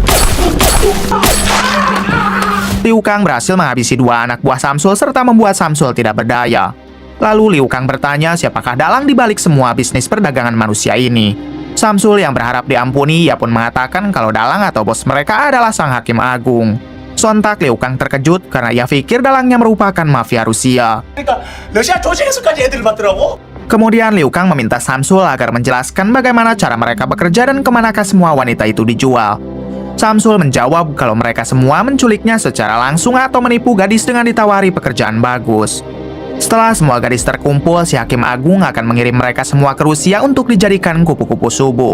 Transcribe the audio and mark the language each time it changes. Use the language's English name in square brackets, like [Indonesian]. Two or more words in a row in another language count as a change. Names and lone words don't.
[Indonesian] Liu Kang berhasil menghabisi 2 anak buah Samsul serta membuat Samsul tidak berdaya. Lalu Liu Kang bertanya siapakah dalang di balik semua bisnis perdagangan manusia ini. Samsul yang berharap diampuni, ia pun mengatakan kalau dalang atau bos mereka adalah sang hakim agung. Sontak Liu Kang terkejut karena ia pikir dalangnya merupakan mafia Rusia. [Korean] 그러니까 러시아 조직에서까지 애들을 받더라고. [Indonesian] Kemudian Liu Kang meminta Samsul agar menjelaskan bagaimana cara mereka bekerja dan kemanakah semua wanita itu dijual. Samsul menjawab kalau mereka semua menculiknya secara langsung atau menipu gadis dengan ditawari pekerjaan bagus. Setelah semua gadis terkumpul, si Hakim Agung akan mengirim mereka semua ke Rusia untuk dijadikan kupu-kupu subuh.